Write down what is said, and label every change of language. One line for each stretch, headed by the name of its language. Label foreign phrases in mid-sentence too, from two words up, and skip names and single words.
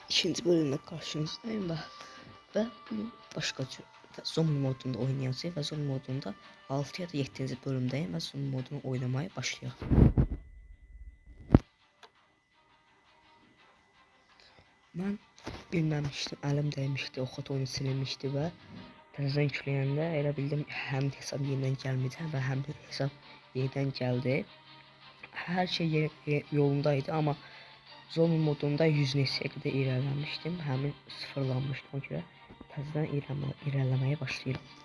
Turkish: ikinci bölümde karşınızdayım ve bunu başka zombi modunda oynayacağız ve zombi modunda 6 ya da 7. bölümdeyim ve zombi modunu oynamaya başlayalım. Ben bilmemiştim, elim değmişti,
Azerbaijani: o xot oyunu silinmişti ve təzədən yükləyəndə elə bildim həm hesab yeniden gəlməyəcək və həm də hesab yeniden gəldi.
Turkish: Her şey yolundaydı ama zombi modunda 100
Azerbaijani: neçəyə qədər irəliləmişdim. Həmin sıfırlanmışdı, ona görə təzədən irəliləməyə başlayıram.